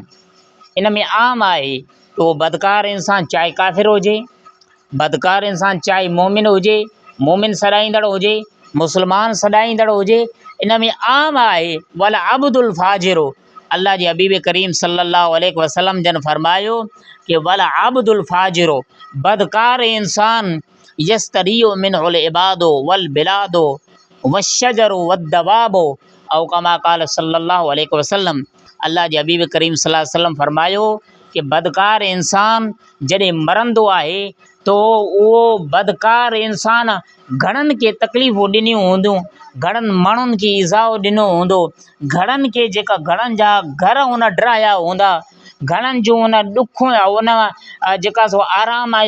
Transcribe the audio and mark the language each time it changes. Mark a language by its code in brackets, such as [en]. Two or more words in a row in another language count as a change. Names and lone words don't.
[sd] इन में आम आहे तो बदकार इंसान चाहे काफ़िर हुजे, बदकार इंसान चाहे मोमिन हुजे, मोमिन सॾाईंदड़ हुजे, मुस्लमान सॾाईंदड़ हुजे, इन में आम आहे [ar] والعبد الفاجر. [sd] अल्लाह जे हबीब करीम [ar] صلى الله عليه وسلم [sd] जन फरमायो कि [ar] والعبد الفاجر [sd] बदकार इंसान [ar] يستريح منه العباد والبلاد والشجر والدواب أو كما قال صلى الله عليه وسلم. [sd] अल्लाह जे हबीब करीम [ar] صلى الله عليه وسلم [sd] फरमायो कि बदकार इंसान जॾहिं मरंदो आहे तो उहो बदकार इंसान घणनि खे तकलीफ़ूं ॾिनियूं हूंदियूं, घणनि माण्हुनि खे इज़ाउ ॾिनो हूंदो, घणनि खे जेका घणनि जा घर हुन ड्राया हूंदा, घणनि जूं हुन ॾुख हुन जेका सो आराम ऐं